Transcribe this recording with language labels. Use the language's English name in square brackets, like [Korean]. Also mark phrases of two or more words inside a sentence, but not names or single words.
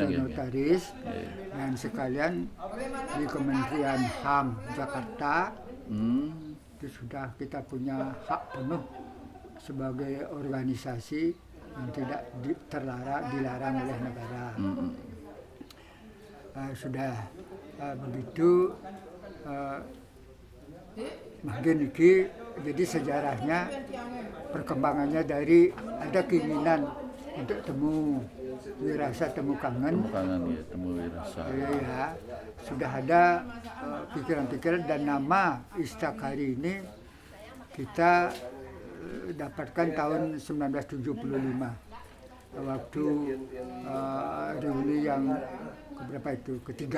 [Indonesian] notaris dan sekalian di Kementerian HAM Jakarta itu sudah kita punya hak penuh sebagai organisasi yang tidak dilarang oleh negara. Sudah begitu makin iki jadi sejarahnya perkembangannya dari ada keinginan untuk temu wirasa, temu kangen ya, temu wirasa. Ya, sudah ada pikiran-pikiran dan nama Istakari ini kita dapatkan tahun 1975 waktu reuni yang berapa itu ketiga